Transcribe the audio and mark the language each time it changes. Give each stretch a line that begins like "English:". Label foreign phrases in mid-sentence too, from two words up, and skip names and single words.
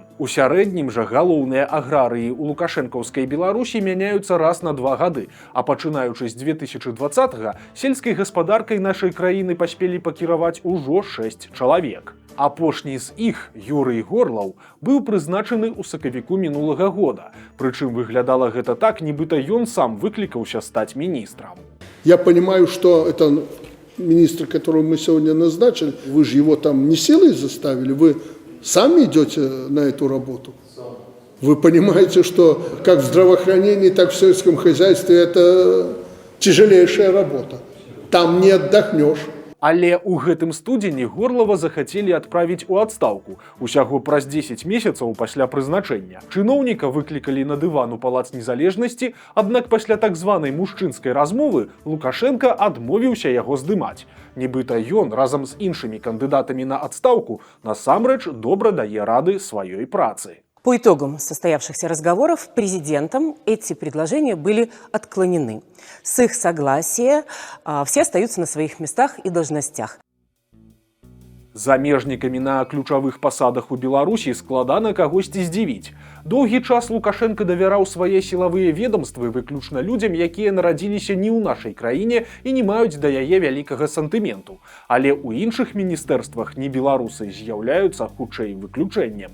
Belarusian: У сярэднім жа галоўныя аграрыі ў лукашэнкаўскай Беларусі мяняюцца раз на 2 гады, а пачынаючы з 2020-га сельскай гаспадаркай нашай краіны паспелі пакіраваць ужо 6 чалавек. Апошні з іх, Юрый Горлаў, быў прызначаны ў сакавіку мінулага года, прычым выглядала гэта так, нібыта ён сам выклікаўся стаць міністрам.
Russian: Я понимаю, что это министр, которого мы сегодня назначили, вы же его там не силой заставили, вы сами идете на эту работу. Вы понимаете, что как в здравоохранении, так в сельском хозяйстве это тяжелейшая работа. Там не отдохнешь.
Belarusian: Але ў гэтым студзені Горлава захацелі адправіць у адстаўку, усяго праз 10 месяцаў пасля прызначэння. Чыноўніка выклікалі на дыван у Палац Незалежнасці, аднак пасля так званай мужчынскай размовы Лукашенко адмовіўся яго здымаць. Нібыта ён разам з іншымі кандыдатамі на адстаўку насамрэч добра дае рады сваёй працы.
Russian: По итогам состоявшихся разговоров президентом эти предложения были отклонены. С их согласия все остаются на своих местах и должностях.
Belarusian: Замежнікамі на ключавых пасадах у Беларусі складана кагосьці здзівіць. Доўгі час Лукашенко давяраў свае сілавыя ведомствы выключна людзям, якія нарадзіліся не ў нашай краіне і не маюць да яе вялікага сантыменту. Але ў іншых міністэрствах не беларусы з'яўляюцца хутчэй выключэннем.